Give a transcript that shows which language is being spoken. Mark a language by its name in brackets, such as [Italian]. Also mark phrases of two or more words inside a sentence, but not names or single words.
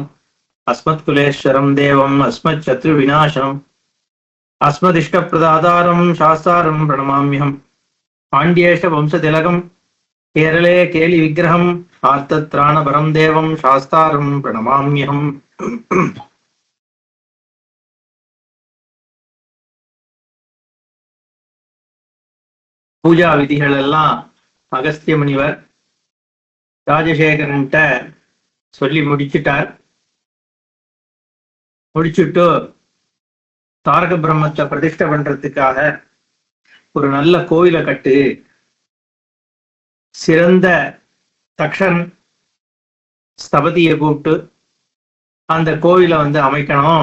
[Sanskrit] अस्मत्कुलेश्वरं देवम् अस्मच्शत्रुविनाशनम् अस्मदिष्टप्रदातारं शास्तारं प्रणमाम्यहम्। पाण्ड्येश वंशतिलकं केरले केलिविग्रहम् आर्तत्राणपरं देवं शास्तारं प्रणमाम्यहम्। [Tamil] பூஜா விதிகள் எல்லாம் அகஸ்திய முனிவர் ராஜசேகரன்ட்ட சொல்லி முடிச்சுட்டார். முடிச்சுட்டு தாரக பிரம்மத்தை பிரதிஷ்டை பண்றதுக்காக ஒரு நல்ல கோயிலை கட்டு, சிறந்த தக்ஷன் ஸ்தபதியை கூப்பிட்டு அந்த கோவிலை அமைக்கணும்.